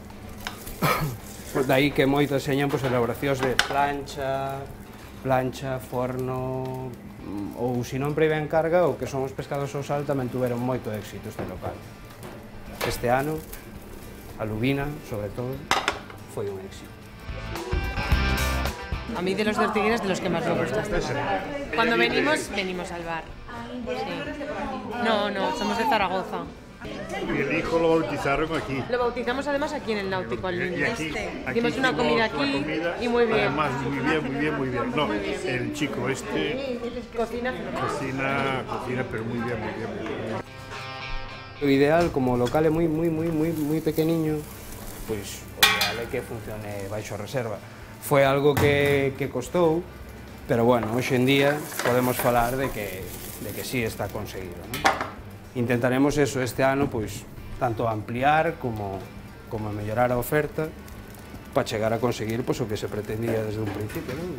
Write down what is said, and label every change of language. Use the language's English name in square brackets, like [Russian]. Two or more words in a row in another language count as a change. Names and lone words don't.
[Galician] Daí que moito enseñan elaboracións de plancha, forno, ou se non previa encarga, ou que son os pescados ao sal tamén tuveron moito éxito este local. Este ano, a lubina, sobre todo, foi un éxito. [Spanish] A mí de los de Ortigueira es de los que más me gusta. Cuando venimos al bar. Sí. No, somos de Zaragoza. Y el hijo lo bautizaron aquí. Lo bautizamos además aquí en el Náutico al niño. Y aquí hicimos una comida aquí y muy bien. Además, muy bien. No, el chico cocina, pero muy bien. [Galician] O ideal, como o local é moi pequeniño, pois o ideal é que funcione baixo reserva. Foi algo que costou, pero bueno, hoxe en día podemos falar de que sí está conseguido, non? Intentaremos eso este ano, pois, tanto ampliar como mellorar a oferta para chegar a conseguir pois, o que se pretendía desde un principio, non?